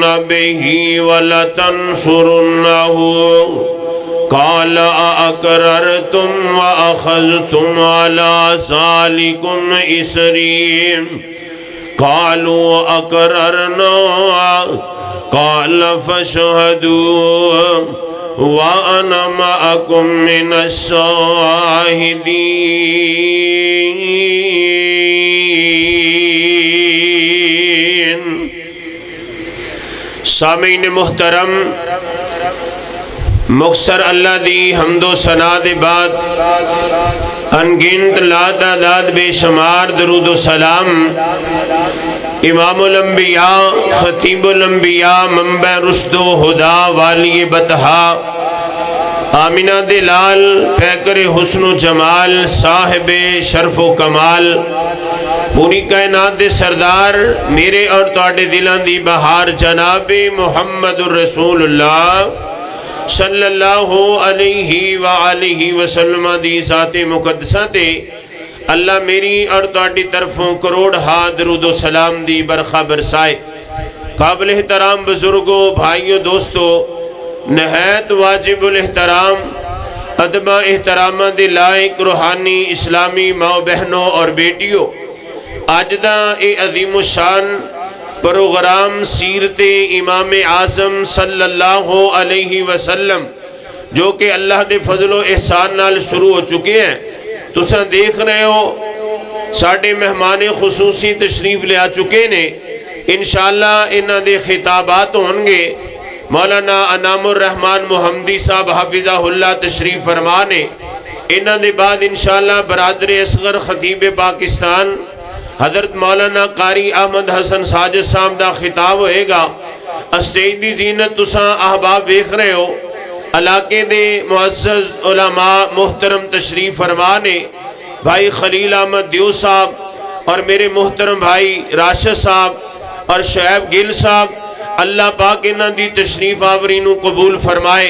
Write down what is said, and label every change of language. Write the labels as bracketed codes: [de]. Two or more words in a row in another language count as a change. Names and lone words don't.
[ar] بِهِ وَلَتَنْصُرُنَّهُ قَالَ أَأَقْرَرْتُمْ وَأَخَذْتُمْ عَلَى ذَلِكُمْ إِصْرِي قَالُوا أَقْرَرْنَا قَالَ فَاشْهَدُوا وَأَنَا مَعَكُمْ مِنَ الشَّاهِدِينَ۔ [pa] سامعین محترم، مختصر اللہ دی حمد و ثنا دے بعد انگنت لا تعداد بے شمار درود و سلام امام الانبیاء خطیب الانبیاء منبع رشد و ہدا والی بطحا آمینہ دلال پیکر حسن و جمال صاحب شرف و کمال پوری کائنات دے سردار میرے اور تواڈے دلان دی بہار جناب محمد الرسول اللہ صلی اللہ علیہ وآلہ وسلم دی ذات مقدسہ تے اللہ میری اور تواڈی طرفوں کروڑ درود و سلام دی برخا برسائے۔ قابل احترام بزرگوں، بھائیوں، دوستوں، نہایت واجب الاحترام ادب احترامہ دے لائق روحانی اسلامی ماں بہنوں اور بیٹیوں، آج دا اے عظیم الشان پروگرام سیرت امام اعظم صلی اللہ علیہ وسلم جو کہ اللہ دے فضل و احسان نال شروع ہو چکے ہیں، تساں دیکھ رہے ہو ساڑھے مہمان خصوصی تشریف لے آ چکے نے۔ انشاءاللہ انہاں دے خطابات ہونگے۔ مولانا انعام الرحمن محمدی صاحب حافظہ اللہ تشریف فرمانے، انہاں دے بعد انشاءاللہ برادر اصغر خطیب پاکستان حضرت مولانا قاری احمد حسن ساجد صاحب دا خطاب ہوئے گا۔ اسٹیج دی زینت تساں احباب دیکھ رہے ہو، علاقے دے معزز علماء محترم تشریف فرمانے، بھائی خلیل احمد دیو صاحب اور میرے محترم بھائی راشد صاحب اور شعیب گل صاحب، اللہ پاک انہاں دی تشریف آوری نو قبول فرمائے۔